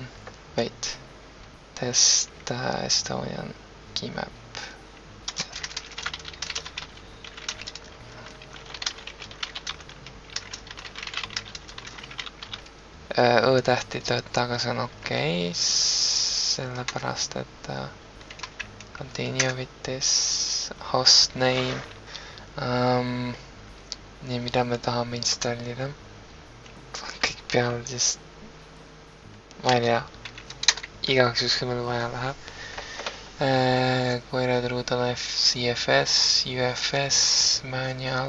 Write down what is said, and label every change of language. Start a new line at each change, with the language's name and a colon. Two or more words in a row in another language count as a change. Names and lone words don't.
English: Wait. Test Estonian keymap.
Estonian: Õ-tähti tööta, aga see on okei. Sellepärast, et
English: continue with this host name.
Estonian: Nii, mida me tahame installida. Kõik peale siis, ma ei tea, igaks juhuks, kui meil vaja läheb.
English: Query root on CFS, UFS, manual.